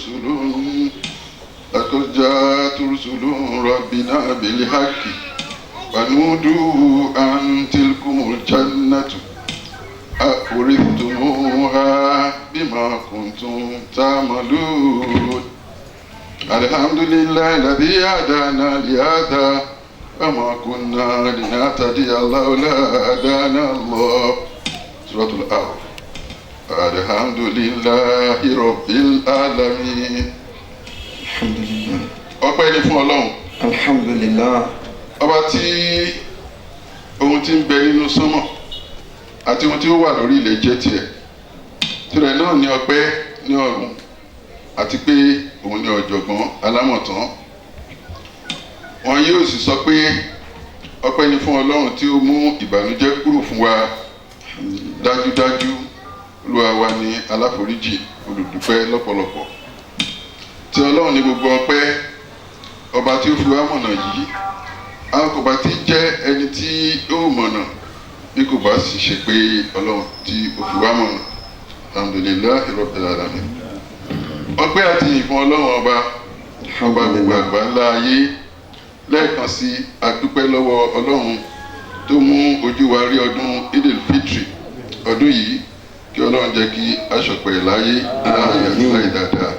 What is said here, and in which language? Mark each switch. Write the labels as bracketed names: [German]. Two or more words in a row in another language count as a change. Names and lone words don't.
[Arabic] رسل ربنا بالحق ونودوا أن تلكم الجنة أورثتموها بما كنتم تعملون الحمد لله الذي هدانا لهذا وما كنا لنهتدي لولا هدانا الله. سورة الأعراف. الحمد لله رب العالمين. الحمد لله. [Yoruba] ọpẹ́ ni fún Ọlọ́run. alhamdulillah. ọba tí ohun tí ń bẹ nínú sánmọ̀ àti ohun tí ó wà lórí ilẹ̀ jẹ́ tiẹ̀ tirẹ̀ náà ní ọpẹ́ ní ọ̀run àti pé òun ni ọ̀jọ̀gbọ́n alámọ̀tán. wọn yóò sì sọ pé ọpẹ́ ni fún Ọlọ́run tí ó mú ìbànújẹ́ kúrò fún wa dájúdájú Olúwa wa ni aláforíjì olùdúpẹ́ lọ́pọ̀lọpọ̀. tí Ọlọ́run ní gbogbo ọpẹ́ ọba tí ó fi wá mọ̀nà yìí a kò bá ti jẹ́ ẹni tí ó mọ̀nà bí kò bá sì ṣe pé Ọlọ́run tí ó fi wá mọ̀nà. [Arabic] الحمد لله رب العالمين. [Yoruba] ọpẹ́ àti ìfún Ọlọ́run ọba gbogbo àgbà ńlá ayé lẹ́ẹ̀kan sí adúpẹ́ lọ́wọ́ Ọlọ́run tó mú ojú wa rí ọdún Idil Fitri ọdún yìí kí Ọlọ́run jẹ́ kí aṣọpẹ́ láyé láàyè àti láyé dáadáa.